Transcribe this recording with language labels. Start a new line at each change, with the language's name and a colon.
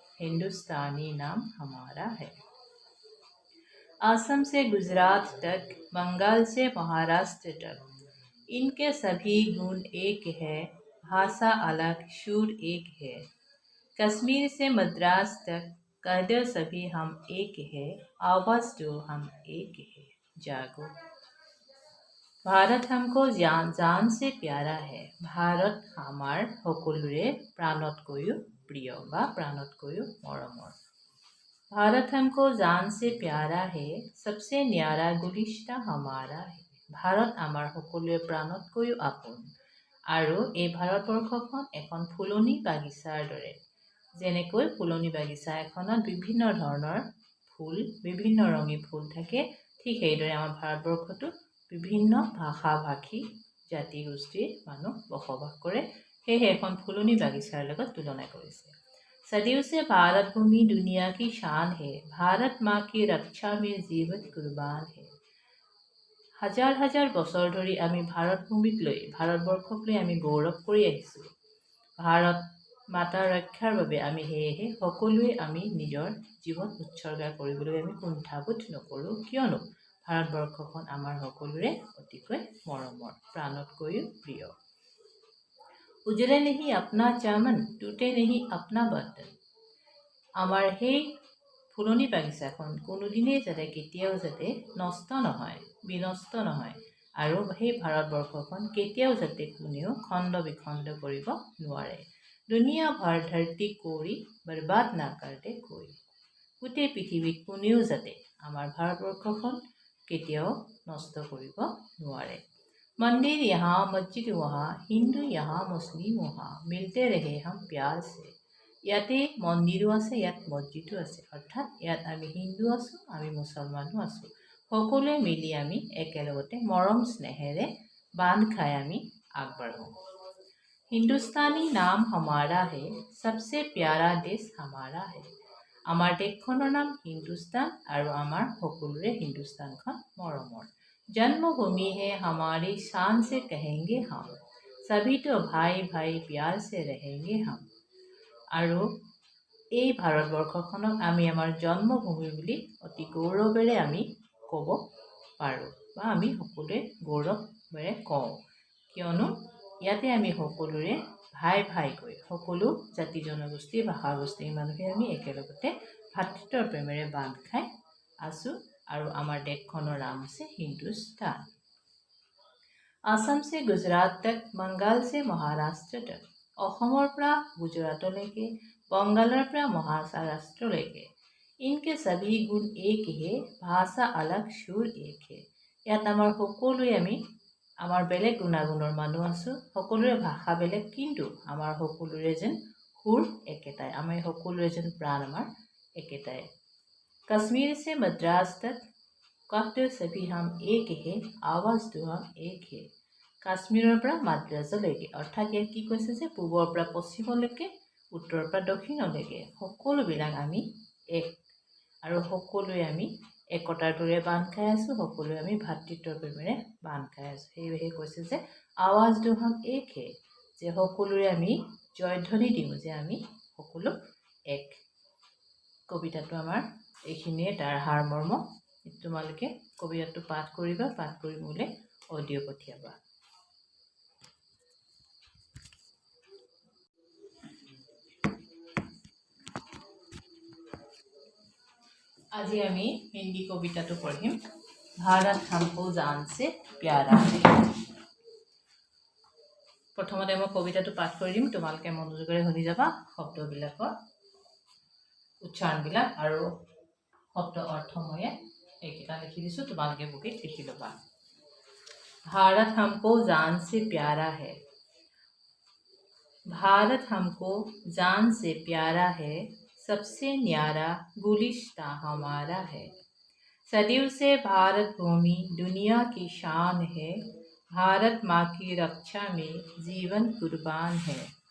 Hindi: हिंदुस्तानी नाम हमारा है। असम से गुजरात तक, बंगाल से महाराष्ट्र तक, इनके सभी गुण एक है, भाषा अलग सुर एक है। कश्मीर से मद्रास तक कह दो सभी हम एक है, आवाज दो हम एक है। जागो। भारत हमको जान से प्यारा है,
Assamese: ভাৰত আমাৰ সকলোৰে প্ৰাণতকৈও প্ৰিয় বা প্ৰাণতকৈও মৰমৰ।
Hindi: भारत हमको जान से प्यारा है, सबसे न्यारा गुलिस्ता हमारा है।
Assamese: ভাৰত আমাৰ সকলোৰে প্ৰাণতকৈও আপোন, আৰু এই ভাৰতবৰ্ষখন এখন ফুলনি বাগিচাৰ দৰে। যেনেকৈ ফুলনি বাগিচা এখনত বিভিন্ন ধৰণৰ ফুল, বিভিন্ন ৰঙী ফুল থাকে, ঠিক সেইদৰে আমাৰ ভাৰতবৰ্ষতো বিভিন্ন ভাষা ভাষী জাতি গোষ্ঠীৰ মানুহ বসবাস কৰে। সেয়েহে এখন ফুলনি বাগিচাৰ লগত তুলনা কৰিছে।
Hindi: सदियों से भारत भूमि दुनिया की शान है, भारत माँ की रक्षा में जीवन कुर्बान है।
Assamese: হাজাৰ হাজাৰ বছৰ ধৰি আমি ভাৰতভূমিক লৈ, ভাৰতবৰ্ষক লৈ আমি গৌৰৱ কৰি আহিছোঁ। ভাৰত মাতাৰ ৰক্ষাৰ বাবে আমি সেয়েহে সকলোৱে আমি নিজৰ জীৱন উৎসৰ্গা কৰিবলৈ আমি কুণ্ঠাবোধ নকৰোঁ, কিয়নো ভাৰতবৰ্ষখন আমাৰ সকলোৰে অতিকৈ মৰমৰ, প্ৰাণতকৈও প্ৰিয়।
Hindi: উজৰে নেহি আপনা চামন, টুটে নেহি আপনা বৰ্তন।
Assamese: আমাৰ সেই ফুলনি বাগিচাখন কোনোদিনেই যাতে কেতিয়াও যাতে নষ্ট নহয়, বিনষ্ট নহয়, আৰু সেই ভাৰতবৰ্ষখন কেতিয়াও যাতে কোনেও খণ্ড বিখণ্ড কৰিব নোৱাৰে।
Hindi: দুনিয়া ভৰ ধৰতি কৰি বৰবাদ না কৰে কৈ।
Assamese: গোটেই পৃথিৱীত কোনেও যাতে আমাৰ ভাৰতবৰ্ষখন কেতিয়াও নষ্ট কৰিব নোৱাৰে।
Hindi: मंदिर यहाँ मस्जिद वहाँ, हिंदू यहाँ मुस्लिम वहाँ, मिलते रहे हम प्यार से।
Assamese: ইয়াতে মন্দিৰো আছে, ইয়াত মছজিদো আছে, অৰ্থাৎ ইয়াত আমি হিন্দু আছোঁ, আমি মুছলমানো আছোঁ, সকলোৱে মিলি আমি একেলগতে মৰম স্নেহেৰে বান্ধ খাই আমি আগবাঢ়োঁ।
Hindi: হিন্দুস্তানী নাম हमारा है, सबसे प्यारा देश हमारा है।
Assamese: আমাৰ দেশখনৰ নাম হিন্দুস্তান, আৰু আমাৰ সকলোৰে হিন্দুস্তানখন মৰমৰ।
Hindi: जन्मभूमि है हमारी, शान से कहेंगे हम, सभी तो भाई भाई प्यार से रहेंगे हम।
Assamese: আৰু এই ভাৰতবৰ্ষখনক আমি আমাৰ জন্মভূমি বুলি অতি গৌৰৱেৰে আমি ক'ব পাৰোঁ, বা আমি সকলোৱে গৌৰৱেৰে কওঁ, কিয়নো ইয়াতে আমি সকলোৰে ভাই ভাইকৈ সকলো জাতি জনগোষ্ঠী ভাষা গোষ্ঠীৰ মানুহে আমি একেলগতে ভাতৃত্বৰ প্ৰেমেৰে বান্ধ খাই আছোঁ, আৰু আমাৰ দেশখনৰ নাম হৈছে হিন্দুস্তান।
Hindi: আসাম से गुजरात तक, बंगाल से महाराष्ट्र तक।
Assamese: অসমৰ পৰা গুজৰাটলৈকে, बंगाলৰ পৰা মহাৰাষ্ট্ৰলৈকে।
Hindi: इनके सभी गुण एक है, भाषा अलग, সুৰ एक है।
Assamese: ইয়াত আমাৰ সকলোৱে আমাৰ বেলেগ গুণাগুণৰ মানুহ আছোঁ, সকলোৰে ভাষা বেলেগ, কিন্তু আমাৰ সকলোৰে যেন সুৰ একেটাই, আমি সকলোৰে যেন প্ৰাণ আমাৰ একেটাই।
Hindi: कश्मीर से मद्रास तक, कहते सभी हम एक है, आवाज दो हम एक है।
Assamese: কাশ্মীৰৰ পৰা মাদ্ৰাজলৈকে, অৰ্থাৎ ইয়াত কি কৈছে যে পূবৰ পৰা পশ্চিমলৈকে, উত্তৰৰ পৰা দক্ষিণলৈকে সকলোবিলাক আমি এক, আৰু সকলোৱে আমি একতাৰ দৰে বান্ধ খাই আছোঁ, সকলোৱে আমি ভাতৃত্বৰ প্ৰেমেৰে বান্ধ খাই আছোঁ। সেয়েহে কৈছে যে
Hindi: আৱাজ দো হাম এক হে,
Assamese: যে সকলোৰে আমি জয়ধ্বনি দিওঁ যে আমি সকলো এক। কবিতাটো আমাৰ এইখিনিয়ে, তাৰ সাৰমৰ্ম। তোমালোকে কবিতাটো পাঠ কৰিবা, পাঠ কৰি মোলৈ অডিঅ' পঠিয়াবা। আজি আমি হিন্দী কবিতাটো পঢ়িম,
Hindi: ভাৰত হামকো জান সে প্যাৰা হে।
Assamese: প্ৰথমতে মই কবিতাটো পাঠ কৰি দিম, তোমালোকে মনোযোগেৰে শুনি যাবা। শব্দবিলাকৰ উচ্চাৰণবিলাক আৰু শব্দ অৰ্থ মই এইকেইটা লিখি দিছোঁ, তোমালোকে বুকিত লিখি ল'বা।
Hindi: भारत हमको जान से प्यारा है, भारत हमको जान से प्यारा है, सबसे न्यारा गुलिस्तां हमारा है। सदियों से भारत भूमि दुनिया की शान है, भारत माँ की रक्षा में जीवन कुर्बान है।